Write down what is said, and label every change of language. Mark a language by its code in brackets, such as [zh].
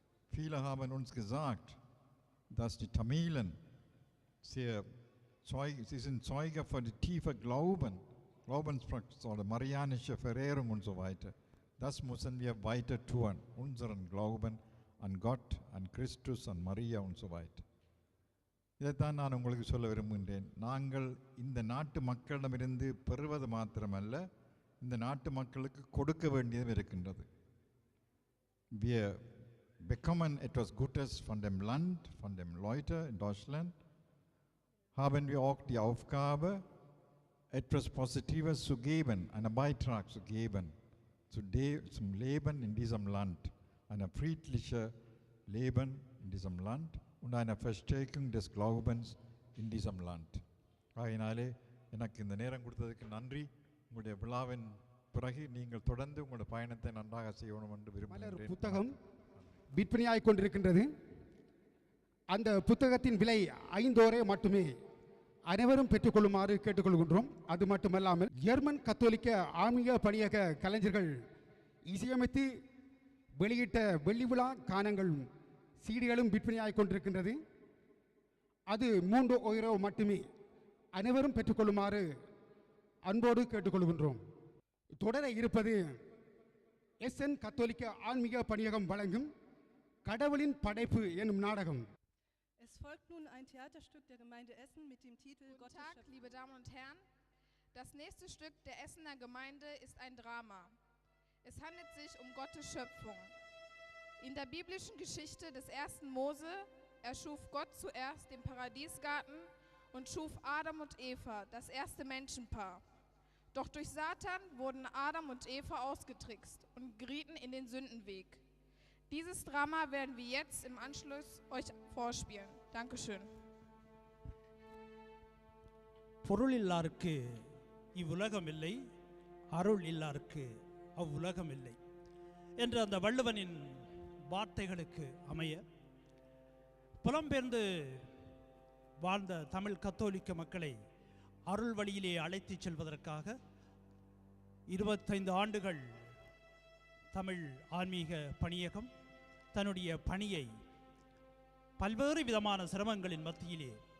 [de] Viele haben uns gesagt, dass die Tamilen sie sind Zeuge für die tiefe Glaubenspraxis oder marianische Verehrung und so weiter. Das müssen wir weiter tun, unseren Glauben an Gott, an Christus, an Maria und so weiter. [ta] இதைத்தான் நான் உங்களுக்கு சொல்ல விரும்புகின்றேன். நாங்கள் இந்த நாட்டு மக்களிடமிருந்து பெறுவது மாத்திரமல்ல, இந்த நாட்டு மக்களுக்கு கொடுக்க வேண்டியது இருக்கின்றது. [de] Wir bekommen etwas Gutes von dem Land, von dem Leute in Deutschland, haben wir auch die Aufgabe, etwas Positives zu geben, einen Beitrag zu geben zum Leben in diesem Land, ein friedliches Leben in diesem Land und eine Verstärkung des Glaubens in diesem Land. [ta] ஆகையினாலே எனக்கு இந்த நேரம் கொடுத்ததுக்கு நன்றி. உங்களுடைய விழாவின் பிறகு நீங்கள் தொடர்ந்து உங்களுடைய பயணத்தை நன்றாக செய்யணும் என்று விரும்புகிறேன். புத்தகம் விற்பனையாகிக் கொண்டிருக்கின்றது. அந்த புத்தகத்தின் விலை 5 மட்டுமே. அனைவரும் பெற்றுக்கொள்ளுமாறு கேட்டுக்கொள்கின்றோம். அது மட்டுமல்லாமல் ஜெர்மன் கத்தோலிக்க ஆன்மீக பணியக கலைஞர்கள் இசையமைத்து வெளியிட்ட வெள்ளி விழா கானங்கள் சீடிகளும் விற்பனையாகிக் கொண்டிருக்கின்றது. அது 3 மட்டுமே. அனைவரும் பெற்றுக்கொள்ளுமாறு அன்போடு கேட்டுக்கொள்கின்றோம். தொடர இருப்பது எஸ்என் கத்தோலிக்க ஆன்மீக பணியகம் வழங்கும் கடவுளின் படைப்பு எனும் நாடகம். [de] Es folgt nun ein Theaterstück der Gemeinde Essen mit dem Titel Guten Tag, liebe Damen und Herren. Das nächste Stück der Essener Gemeinde ist ein Drama. Es handelt sich um Gottes Schöpfung. In der biblischen Geschichte des 1. Mose erschuf Gott zuerst den Paradiesgarten und schuf Adam und Eva, das erste Menschenpaar. Doch durch Satan wurden Adam und Eva ausgetrickst und gerieten in den Sündenweg. Dieses Drama werden wir jetzt im Anschluss euch vorspielen. Dankeschön. [ta] பொருள் இல்லாருக்கு இவ்வுலகம் இல்லை, அருள் இல்லாருக்கு அவ்வுலகம் இல்லை என்ற அந்த வள்ளுவனின் வார்த்தைகளுக்கு அமைய புலம்பெயர்ந்து வாழ்ந்த தமிழ் கத்தோலிக்க மக்களை அருள் வழியிலே அழைத்துச் செல்வதற்காக 25 ஆண்டுகள் தமிழ் ஆன்மீக பணியகம் தன்னுடைய பணியை பல்வேறு விதமான சிரமங்களின் மத்தியிலே